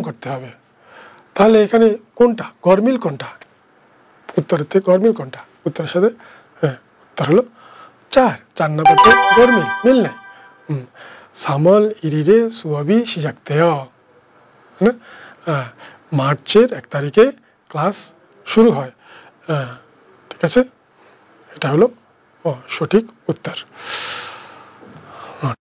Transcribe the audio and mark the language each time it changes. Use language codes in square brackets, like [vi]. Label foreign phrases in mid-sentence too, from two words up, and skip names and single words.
[bn] করতে হবে তাহলে এখানে কোনটা গরমিল কোনটা উত্তরের থেকে গরমিল কোনটা উত্তরের সাথে উত্তর হলো 4 নাম্বারটা গরমিল মিল নেই [ko] 3월 1일에 수업이 시작돼요 [bn] মার্চের 1 তারিখে ক্লাস শুরু হয় ঠিক আছে এটা হলো সঠিক উত্তর